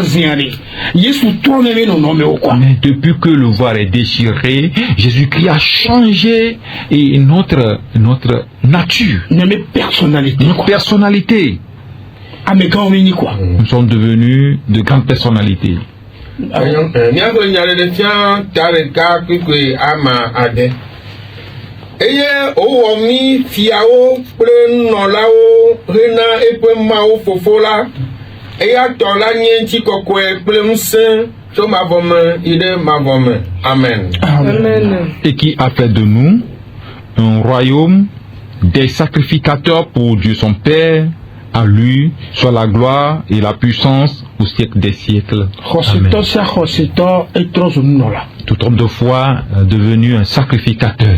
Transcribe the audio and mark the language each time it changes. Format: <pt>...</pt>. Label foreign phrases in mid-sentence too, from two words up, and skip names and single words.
<fr>depuis que le voile est déchiré, Jésus-Christ a changé notre nature, notre personnalité. Nous sommes devenus de grandes personnalités.</fr> <ee>Eye owomi fiawo kple nɔlawo hena eƒe mawo fofo la eya tɔ la nye ŋuti kɔkɔe kple ŋusẽ tso mavɔ me yi ɖe mavɔ me. Amen. Amen.</ee> <fr>Et qui a fait de nous un royaume des sacrificateurs pour Dieu son Père. À lui soit la gloire et la puissance au siècle des siècles. Amen. Tout homme de foi est devenu un sacrificateur.</fr>